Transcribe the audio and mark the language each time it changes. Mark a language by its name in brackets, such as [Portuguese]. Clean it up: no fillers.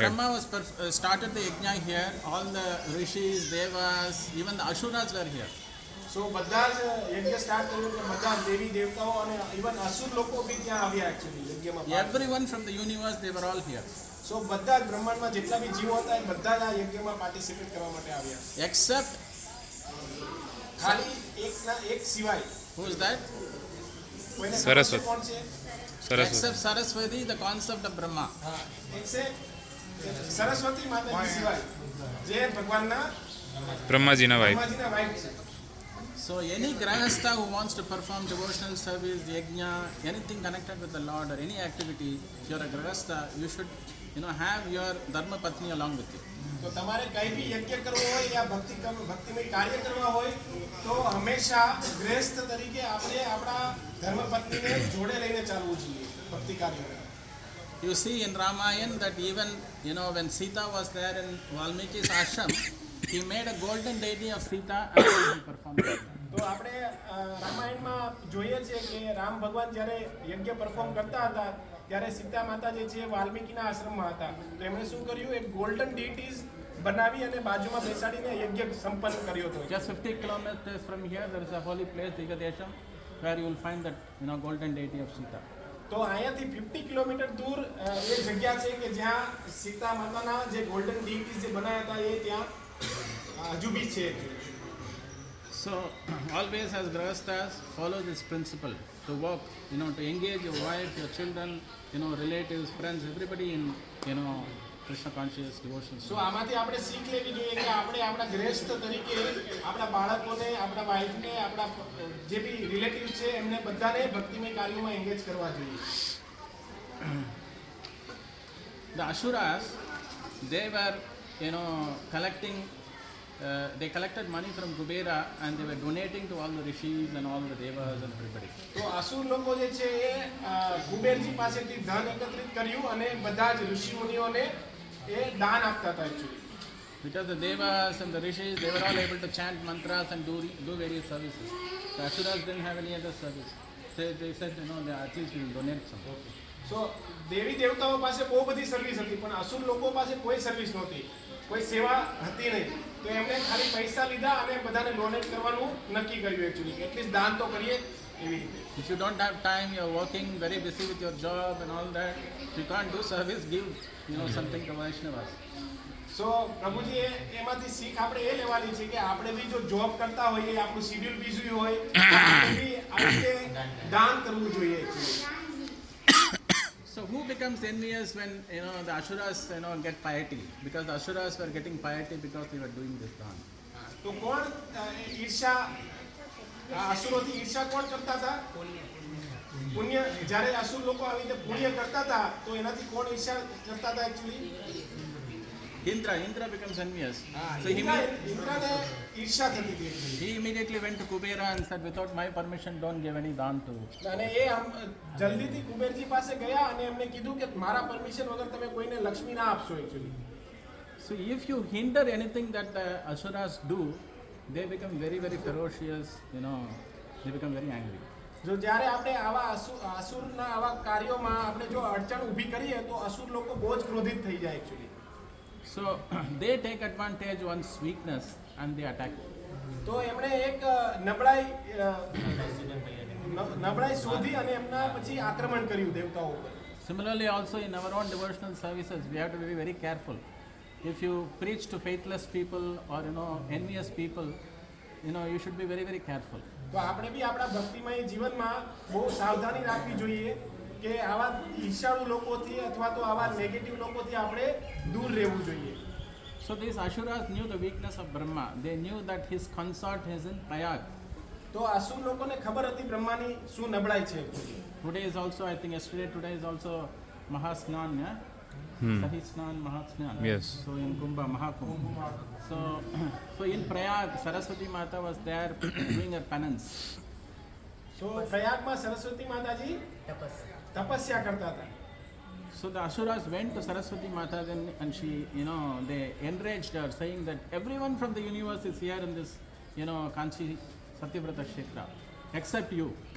[English] Brahma was started the yajna here. All the rishis, devas, even the asuras were here. [Gujarati] સો બધા જ યજ્ઞ start કર્યું એટલે બધા દેવી દેવતાઓ અને ઇવન અસુર લોકો બી ત્યાં આવ્યા એકચ્યુઅલી યજ્ઞમાં. [English] Everyone from the universe, they were all here. [Gujarati] સો બધા જ બ્રહ્માંડમાં જેટલા બી જીવો હતા એ બધા જ આ યજ્ઞમાં પાર્ટિસિપેટ કરવા માટે આવ્યા, [English] Except, [Gujarati] ખાલી એક સિવાય. [English] who is that? [Gujarati] કોઈને ખબર છે સરસ્વતી. કોણ છે? Saraswati. [English] Except Saraswati, the concept of Brahma. [Gujarati] હા, એક છે સરસ્વતી માતાજી સિવાય, જે ભગવાનના બ્રહ્માજીના વાઇફ. બ્રહ્માજીના વાઇફ છે. [English] So any grahastha who wants to perform devotional service, yajna, anything connected with the Lord or any activity, if you're a grahastha, you should, have your dharma patni along with you. [Gujarati] તો તમારે કંઈ બી યજ્ઞ કરવો હોય યા ભક્તિમય કાર્ય કરવા હોય તો હંમેશા ગૃહસ્થ તરીકે આપણે આપણા ધર્મપત્નીને જોડે લઈને ચાલવું જોઈએ ભક્તિ કાર્યમાં. [English] You see in Ramayana that even, when Sita was there in Valmiki's ashram, he made a golden deity of Sita and he performed it. [Gujarati] તો આપણે રામાયણમાં જોઈએ છે કે રામ ભગવાન જ્યારે યજ્ઞ પરફોર્મ કરતા હતા ત્યારે સીતા માતા જે છે વાલ્મીકીના આશ્રમમાં હતા, તો એમણે શું કર્યું, એક ગોલ્ડન ડીટીઝ બનાવી અને બાજુમાં બેસાડીને યજ્ઞ સંપન્ન કર્યો હતો. [English] Just 50 kilometers from here, there is a holy place, Digadesham, where you will find that, golden deity of Sita. [Gujarati] તો અહીંયાથી 50 કિલોમીટર દૂર એ જગ્યા છે કે જ્યાં સીતા માતાના જે ગોલ્ડન ડીટીઝ જે બનાવ્યા હતા એ ત્યાં હજુ બી છે. [English] So always as grahasthas, follow this principle to work, to engage your wife, your children, relatives, friends, everybody in, Krishna conscious devotion. [Gujarati] સો આમાંથી આપણે શીખ લેવી જોઈએ કે આપણે આપણા ગૃહસ્થ તરીકે આપણા બાળકોને, આપણા વાઈફને, આપણા જે બી રિલેટિવ છે એમને બધાને ભક્તિમય કાર્યોમાં એંગેજ કરવા જોઈએ. [English] The Asuras, they were, collecting, they collected money from Kubera and they were donating to all the rishis and all the devas and everybody. [Gujarati] તો અસુર લોકો જે છે એ કુબેરજી પાસેથી ધન એકત્રિત કર્યું અને બધા જ ઋષિ મુનિઓને એ દાન આપતા હતા actually. [English] Because the devas and the rishis, they were all able to chant mantras and do various services. The Asuras didn't have any other service. They said, at least we will donate some. [Gujarati] સો દેવી દેવતાઓ પાસે બહુ બધી service હતી પણ અસુર લોકો પાસે કોઈ service નહોતી, કોઈ સેવા હતી નહીં. તો એમણે ખાલી પૈસા લીધા અને બધાને ડોનેટ કરવાનું નક્કી કર્યું એકચ્યુઅલી, એટલીસ્ટ દાન તો કરીએ એવી રીતે. [English] If you don't have time, you're working very busy with your job and all that, if you can't do service, give, something to Vaishnavas. [Gujarati] સો પ્રભુજી એમાંથી શીખ આપણે એ લેવાની છે કે આપણે બી જો જોબ કરતા હોઈએ, આપણું શિડ્યુલ બીઝી હોય, આપણે બી આ રીતે દાન કરવું જોઈએ actually. [English] So who becomes envious when, the Asuras, get piety? Because the Asuras were getting piety because they were doing this dhan. [Gujarati] તો કોણ ઈર્ષા, અસુરોથી ઈર્ષા કોણ કરતા હતા? પુણ્ય. જ્યારે અસુર લોકો આવી રીતે પુણ્ય કરતા હતા તો એનાથી કોણ ઈર્ષા કરતા હતા actually? [English] Indra becomes envious. So [Gujarati] ઇન્દ્રને ઈર્ષા થતી હતી actually. [English] he immediately went to Kubera and said, without my permission, don't give any dhan to. [Gujarati] અને એ આમ જલ્દીથી કુબેરજી પાસે ગયા અને એમને કીધું કે મારા પરમિશન વગર તમે કોઈને લક્ષ્મી ના આપશો actually. [English] So if you hinder anything that the asuras do, they become very, very ferocious, they become very angry. [Gujarati] જો જ્યારે આપણે આવા અસુરના આવા કાર્યોમાં આપણે જો અડચણ ઊભી કરીએ તો અસુર લોકો બહુ જ ક્રોધિત થઈ જાય actually. [English] So they take advantage one's weakness and they attack you. [Gujarati] તો એમણે એક નબળાઈ શોધી અને એમના પછી આક્રમણ કર્યું દેવતાઓ ઉપર. [English] Similarly, also in our own devotional services, we have to be very careful. If you preach to faithless people or envious people, you should be very, very careful. [Gujarati] તો આપણે બી આપણા ભક્તિમય જીવનમાં બહુ સાવધાની રાખવી જોઈએ કે આવા ઈર્ષાળુ લોકોથી અથવા તો આવા નેગેટિવ લોકોથી આપણે દૂર રહેવું જોઈએ. [English] So these Asuras knew the weakness of Brahma. They knew that his consort is in Prayag. [Gujarati] તો અસુર લોકોને ખબર હતી બ્રહ્માની શું નબળાઈ છે. [English] Today is also, I think today is also Mahasnan, yeah? Sahisnan, Mahasnan. Yes. So in Kumbha, Mahakumbha. So in Prayag, Saraswati Mata was there doing her penance. [Gujarati] તો પ્રયાગમાં સરસ્વતી માતાજી તપસ્યા કરતા હતા. [English] So the Asuras went to Saraswati Mata then, and she, they enraged her, saying that everyone from the universe is here in this, Kanchi Satyavrata Kshetra, except you.